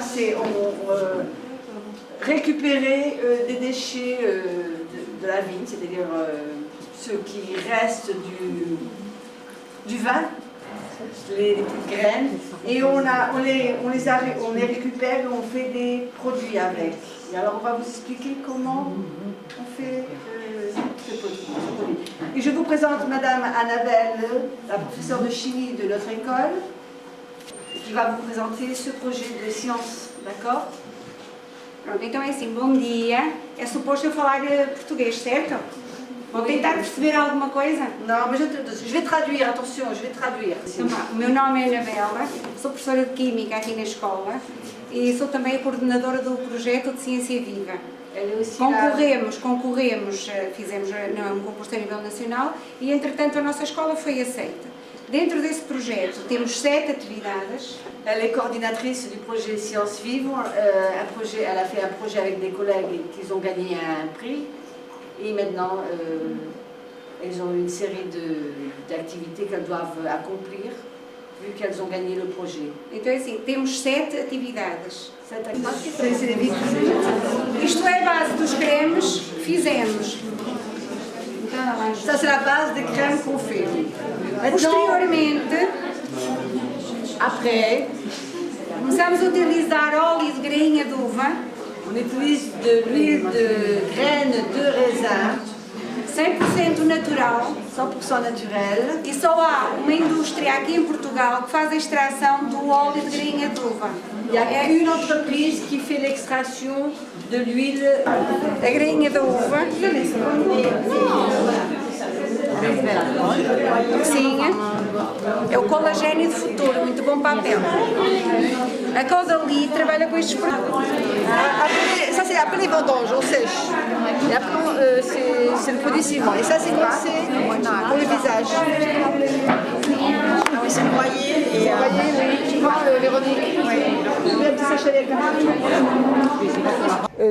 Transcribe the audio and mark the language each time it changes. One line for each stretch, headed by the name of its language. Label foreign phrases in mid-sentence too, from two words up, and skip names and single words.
French: C'est récupérer des déchets de la vigne, c'est-à-dire ce qui reste du vin, les petites graines, et on les récupère et on fait des produits avec. Et alors on va vous expliquer comment on fait ce produit. Et je vous présente Madame Annabelle, la professeure de chimie de notre école, qui va vous présenter ce projet de sciences, d'accord?
Portuguese: Pronto, então é assim, bom dia. É suposto eu falar português, certo? Vão tentar perceber alguma coisa? Não, mas
French: je vais traduire, attention, je vais traduire.
Portuguese: O meu nome é Anabela, sou professora de Química aqui na escola e sou também a coordenadora do projeto de Ciência Viva. Concorremos, fizemos um concurso a nível nacional e entretanto a nossa escola foi aceita. Dentro desse projeto temos 7 atividades.
French: Elle est coordinatrice du projet Sciences Vives. Elle a fait un projet avec des collègues qui ont gagné un prix. Et maintenant, elles ont une série d'activités qu'elles doivent accomplir, vu qu'elles ont gagné le projet.
Portuguese: Então é assim, temos 7 atividades. Isto é a base dos cremes que fizemos.
French: Ça c'est la base des crèmes qu'on fait.
Portuguese: Posteriormente,
French: après,
Portuguese: começamos a utilizar óleo de grainha de uva.
French: On utilise de l'huile de graines de raisin,
Portuguese: 100% natural,
French: 100% naturel.
Portuguese: E só há uma indústria aqui em Portugal que faz a extração do óleo de grainha de uva.
French: Il y a une entreprise qui fait l'extraction de l'huile.
Portuguese: A grainha da uva. Sim, é o colagênio de futuro, muito bom para a pele. A Caudalie trabalha com estes produtos.
French: Ça c'est après les vendanges, on sèche. Et après c'est le produit suivant. Et ça c'est quoi? Pour le visage. Oui, c'est broyé. Et broyé, oui. Véronique. Oui.